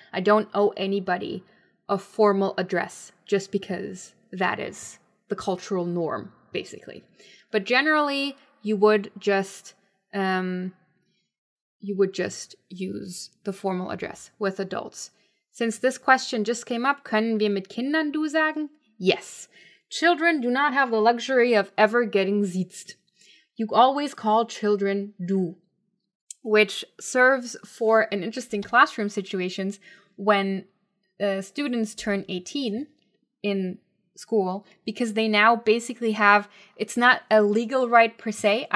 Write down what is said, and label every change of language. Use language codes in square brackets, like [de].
[en] I don't owe anybody a formal address just because that is the cultural norm, basically. But generally, you would just use the formal address with adults. Since this question just came up, [de] können wir mit Kindern du sagen? [en] Yes. Children do not have the luxury of ever getting siezt. You always call children du, which serves for an interesting classroom situations when students turn 18 in school, because they now basically have, it's not a legal right per se.